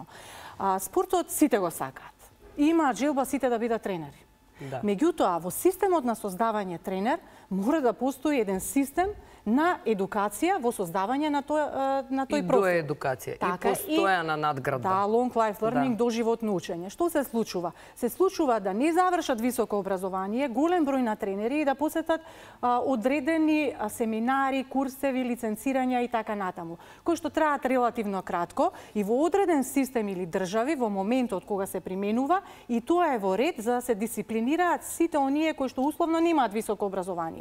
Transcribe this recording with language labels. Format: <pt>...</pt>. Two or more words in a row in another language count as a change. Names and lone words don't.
<mk>Спортот сите го сакаат. Има желба сите да бидат тренери. Да. Меѓутоа, во системот на создавање тренер мора да постои еден систем на едукација во создавање на тој профил. И до едукација, и постојана надградба. Да,</mk> <en>long life learning,</en> <mk>доживотно учење. Што се случува? Се случува да не завршат високо образование, голем број на тренери и да посетат одредени семинари, курсеви, лиценцирања и така натаму, кои што траат релативно кратко и во одреден систем или држави во моментот кога се применува, и тоа е во ред за да се дисциплинираат сите оние кои што условно немаат високо образование.</mk>